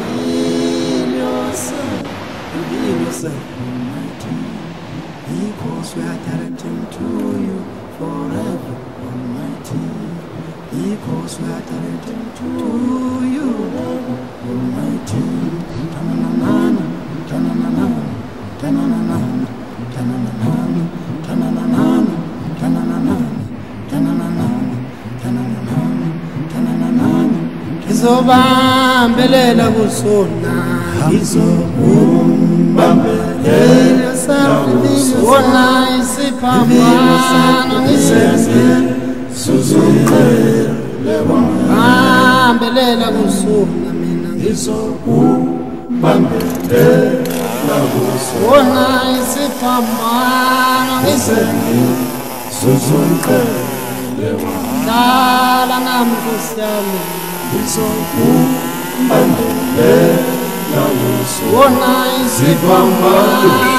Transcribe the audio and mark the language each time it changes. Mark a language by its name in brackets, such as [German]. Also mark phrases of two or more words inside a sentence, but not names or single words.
[English] Because we are directing to you forever, Almighty. Because we are directing to you, Almighty. Ta-na-na-na, ta-na-na-na, ta-na-na-na, ta-na-na-na, ta-na-na-na, ta-na-na-na, ta-na-na-na, ta-na-na-na, ta-na-na-na. [Zulu] Ngizobambelela kusona, ngizobambelela wona isiphambano ngizenzele bambelela kusona mina ngizobambelela wona isiphambano ngizenzele dala nami kusami ngizobambelela wona isiphambano